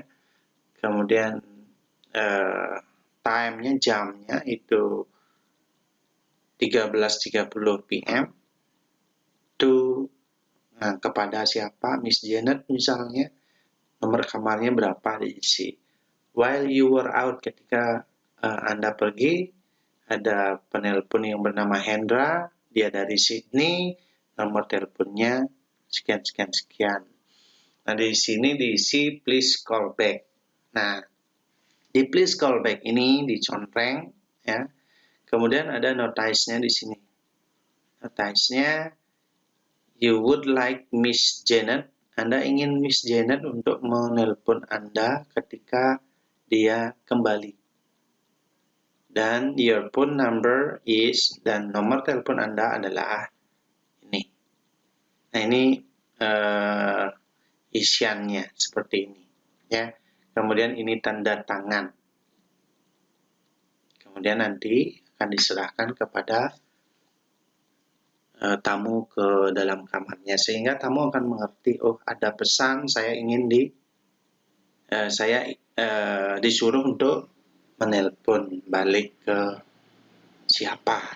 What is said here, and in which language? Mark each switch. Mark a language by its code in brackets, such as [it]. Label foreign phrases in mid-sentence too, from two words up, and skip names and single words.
[id] Kemudian time-nya, jamnya itu 13.30 PM to kepada siapa, Miss Janet misalnya, nomor kamarnya berapa diisi. [en] While you were out, [id] ketika Anda pergi, ada penelpon yang bernama Hendra, dia dari Sydney, nomor teleponnya sekian. Nah, di sini diisi [en] please call back. [id] Nah, di [en] please call back [id] ini dicontreng ya. Kemudian ada notice-nya di sini. [en] Notice-nya You would like Miss Janet. [id] Anda ingin Miss Janet untuk menelpon Anda ketika dia kembali. [en] Dan your phone number is, [id] dan nomor telepon Anda adalah ini. Nah, ini isiannya seperti ini, ya. Kemudian ini tanda tangan. Kemudian nanti akan diserahkan kepada tamu ke dalam kamarnya, sehingga tamu akan mengerti, oh ada pesan, saya ingin disuruh untuk menelpon balik ke siapa.